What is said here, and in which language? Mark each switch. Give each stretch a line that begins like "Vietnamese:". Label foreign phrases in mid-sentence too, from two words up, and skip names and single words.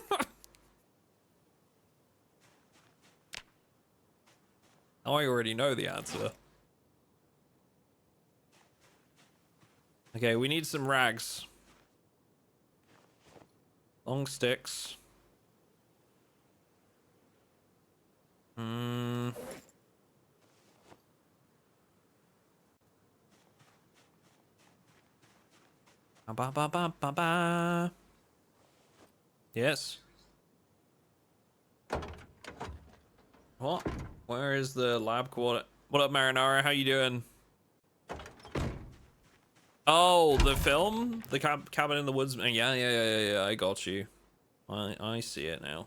English: I already know the answer. Okay, we need some rags. Long sticks. Hmm. Ba ba ba ba ba. Yes. What? Where is the lab quarter? What up, Marinara? How you doing? Oh, the film? The cabin in the woods? Yeah. I got you. I see it now.